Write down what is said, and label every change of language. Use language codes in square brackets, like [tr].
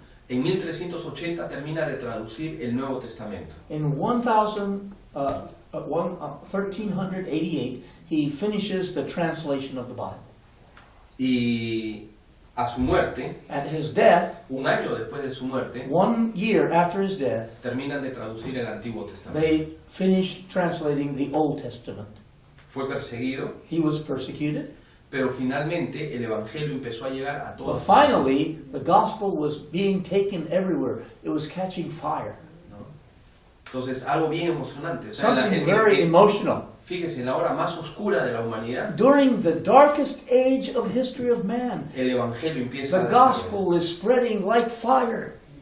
[es] En 1380 termina de traducir el Nuevo Testamento. [en] In 1388, he finishes the translation of the Bible. [es] Y a su muerte, [en] At his death, [es] un año después de su muerte, [en] 1 year after his death, [es] terminan de traducir el Antiguo Testamento. [en] they finished translating the Old Testament. [es] Fue perseguido, [en] He was persecuted, [es] pero finalmente el Evangelio empezó a llegar a [en] but [es] todas [en] finally the gospel was being taken everywhere. It was catching fire. [es] ¿no? Entonces, algo bien emocionante. O sea, [en] Something very emotional. [es] fíjese, en la hora más oscura de la humanidad, [en] During the darkest age of history of man, [es] el Evangelio empieza [en] the [es] a [en] gospel is spreading like fire.